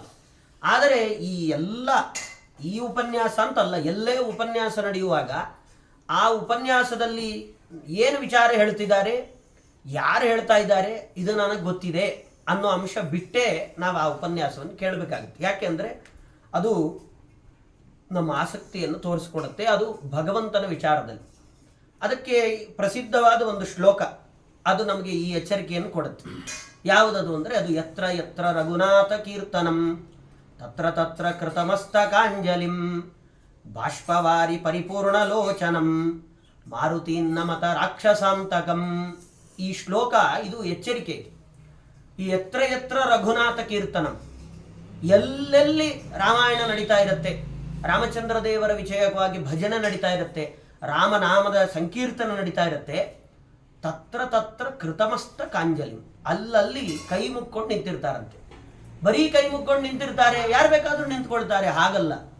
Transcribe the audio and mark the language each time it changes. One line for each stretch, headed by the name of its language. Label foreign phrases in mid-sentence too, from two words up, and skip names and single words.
Kannada: ಆದರೆ ಈ ಉಪನ್ಯಾಸ ಅಂತಲ್ಲ, ಎಲ್ಲೇ ಉಪನ್ಯಾಸ ನಡೆಯುವಾಗ ಆ ಉಪನ್ಯಾಸದಲ್ಲಿ ಏನು ವಿಚಾರ ಹೇಳ್ತಿದ್ದಾರೆ, ಯಾರು ಹೇಳ್ತಾ ಇದ್ದಾರೆ, ಇದು ನನಗೆ ಗೊತ್ತಿದೆ ಅನ್ನೋ ಅಂಶ ಬಿಟ್ಟೇ ನಾವು ಆ ಉಪನ್ಯಾಸವನ್ನು ಕೇಳಬೇಕಾಗುತ್ತೆ. ಯಾಕೆಂದರೆ ಅದು ನಮ್ಮ ಆಸಕ್ತಿಯನ್ನು ತೋರಿಸ್ಕೊಡುತ್ತೆ, ಅದು ಭಗವಂತನ ವಿಚಾರದಲ್ಲಿ. ಅದಕ್ಕೆ ಪ್ರಸಿದ್ಧವಾದ ಒಂದು ಶ್ಲೋಕ ಅದು ನಮಗೆ ಈ ಎಚ್ಚರಿಕೆಯನ್ನು ಕೊಡುತ್ತೆ. ಯಾವುದದು ಅಂದರೆ ಅದು
Sanskrit: ಯತ್ರ ಯತ್ರ ರಘುನಾಥ ಕೀರ್ತನಂ ತತ್ರ ತತ್ರ ಕೃತಮಸ್ತಕಾಂಜಲಿಂ ಬಾಷ್ಪವಾರಿ ಪರಿಪೂರ್ಣಲೋಚನಂ ಮಾರುತೀನ್ನಮತ ರಾಕ್ಷಸಾಂತಕಂ.
Kannada: ಈ ಶ್ಲೋಕ ಇದು ಎಚ್ಚರಿಕೆ. ಈ
Sanskrit: ಯತ್ರ ಯತ್ರ ರಘುನಾಥ ಕೀರ್ತನಂ,
Kannada: ಎಲ್ಲೆಲ್ಲಿ ರಾಮಾಯಣ ನಡೀತಾ ಇರುತ್ತೆ, ರಾಮಚಂದ್ರ ದೇವರ ವಿಷಯವಾಗಿ ಭಜನೆ ನಡೀತಾ ಇರುತ್ತೆ, ರಾಮನಾಮದ ಸಂಕೀರ್ತನ ನಡೀತಾ ಇರುತ್ತೆ,
Sanskrit: ತತ್ರ ತತ್ರ ಕೃತಮಸ್ತ ಕಾಂಜಲಿ,
Kannada: ಅಲ್ಲಲ್ಲಿ ಕೈ ಮುಕ್ಕೊಂಡು ನಿಂತಿರ್ತಾರಂತೆ. ಬರೀ ಕೈ ಮುಕ್ಕೊಂಡು ನಿಂತಿರ್ತಾರೆ, ಯಾರು ಬೇಕಾದರೂ ನಿಂತ್ಕೊಳ್ತಾರೆ, ಹಾಗಲ್ಲ.